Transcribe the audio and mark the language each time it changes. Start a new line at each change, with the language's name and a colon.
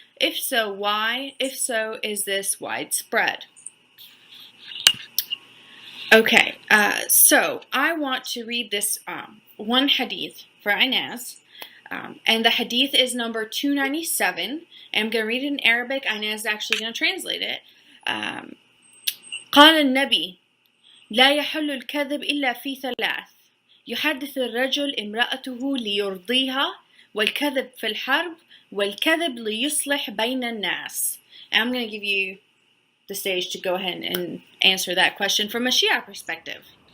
English: If so, why? If so, is this widespread? Okay, so I want to read this one hadith for Aynaz. And the hadith is number 297. And I'm going to read it in Arabic. Aynaz is actually going to translate it.
Arabic: قال النبي لا يحل الكذب إلا في ثلاث يحدث الرجل امرأته ليرضيها والكذب في الحرب والكذب ليصلح بين الناس.
English: And I'm going to give you the stage to go ahead and answer that question from a Shia perspective.